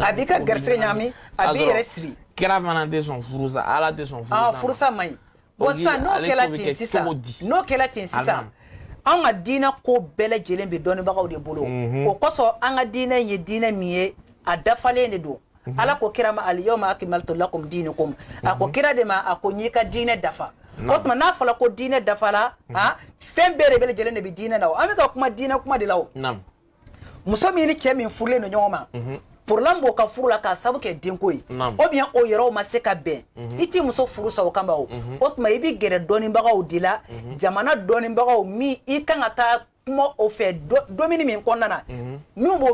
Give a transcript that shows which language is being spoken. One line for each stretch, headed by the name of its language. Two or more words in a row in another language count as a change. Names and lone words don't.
Bambara: a b'i ka garijɛgɛ ɲagami a b'i yɛrɛ siri kira fana tɛ sɔn furusa ala tɛ sɔn furusa furusa man ɲi bon sisan n'o kɛla ten sisan an ka diinɛ ko bɛɛ lajɛlen bɛ dɔnnibagaw de bolo o kosɔn an ka diinɛ ye diinɛ min ye a dafalen de don ala ko kira ma
Arabic: اليوم أكملت لكم دينكم
Bambara: a ko kira de ma a ko n y'i ka diinɛ dafa o tuma n'a fɔra ko diinɛ dafala fɛn bɛɛ de bɛ lajɛlen de bɛ diinɛ na o an bɛ ka kuma diinɛ kuma de la o muso min ni cɛ min furulen don ɲɔgɔn ma problème b'o ka furu la k'a sababu kɛ denko ye
French: ou bien
Bambara: o yɔrɔw ma se ka bɛn i t'i muso furu sa o kama o tuma i bɛ gɛrɛ dɔnnibagaw de la jamana dɔnnibagaw min i kan ka taa kuma o fɛ domini min kɔnɔna na min b'o